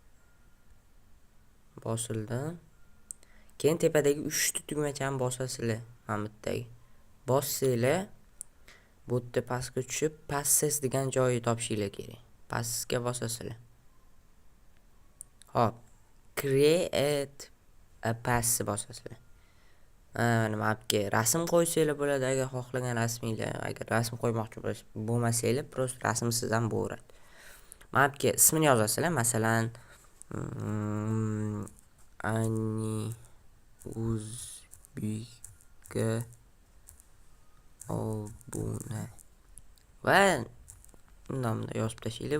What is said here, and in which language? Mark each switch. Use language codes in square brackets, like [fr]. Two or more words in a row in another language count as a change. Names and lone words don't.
[uz] Bosildi. Keyin tepadagi 3 ta tugmachani bosasizlar. Mana bu yerdagi. Bossanglar, bu yerda pastga tushib, passes degan joyni topishinglar kerak. Passesga bosasizlar. Hop. [en] Create a pass bosasizlar. [uz] Nima bu rasm qo'ysanglar bo'ladi, agar xohlagan rasminglar, agar rasm qo'ymoqchi bo'lmasanglar, prosta rasmsiz ham bo'laveradi. Mana bu ismini yozasizlar, masalan, Ani Uzbekka obuna va nomni yozib tashlaylik.